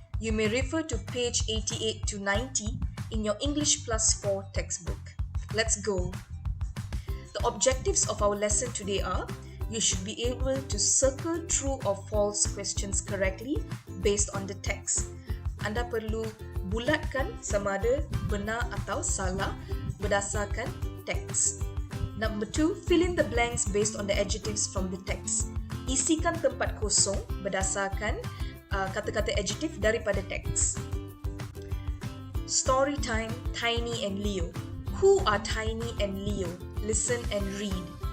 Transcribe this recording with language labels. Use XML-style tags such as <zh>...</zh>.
<en>You may refer to page 88 to 90 in your English Plus 4 textbook. Let's go! The objectives of our lesson today are you should be able to circle true or false questions correctly based on the text.</en> <ms>Anda perlu bulatkan sama ada benar atau salah berdasarkan teks.</ms> <en>Number 2, fill in the blanks based on the adjectives from the text.</en> <ms>Isikan tempat kosong berdasarkan kata-kata adjektif daripada teks.</ms> <en>Story time, Tiny and Leo. Who are Tiny and Leo? Listen and read.</en>